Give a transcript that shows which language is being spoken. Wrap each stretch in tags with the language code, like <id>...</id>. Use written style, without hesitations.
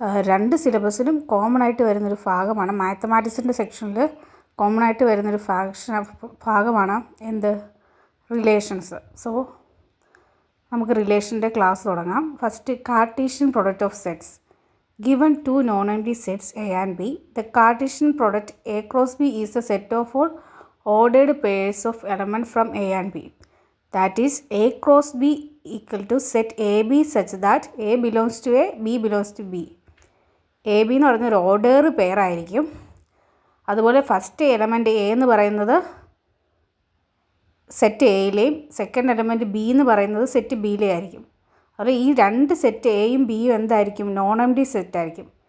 <ml>രണ്ട് സിലബസിലും കോമൺ ആയിട്ട് വരുന്നൊരു ഭാഗമാണ് മാത്തമാറ്റിക്സിൻ്റെ സെക്ഷനിൽ കോമൺ ആയിട്ട് വരുന്നൊരു ഭാഗമാണ് എന്ത് റിലേഷൻസ്. സോ നമുക്ക് റിലേഷൻ്റെ ക്ലാസ് തുടങ്ങാം.</ml> <en>First, Cartesian product of sets. Given two non-empty sets A and B, the Cartesian product A cross B is a set of all ordered pairs of elements from A and B. That is, A cross B equal to set AB such that A belongs to A, B belongs to B.</en> <ml>AB എന്ന് പറയുന്ന ഒരു order pair ആയിരിക്കും. അതുപോലെ first element A എന്ന് പറയുന്നത് set എയിലെയും second element B എന്ന് പറയുന്നത് set ബിയിലെ ആയിരിക്കും. അതുപോലെ ഈ രണ്ട് സെറ്റ് എയും ബിയും എന്തായിരിക്കും? നോൺ എംപ്റ്റി സെറ്റ് ആയിരിക്കും.</ml>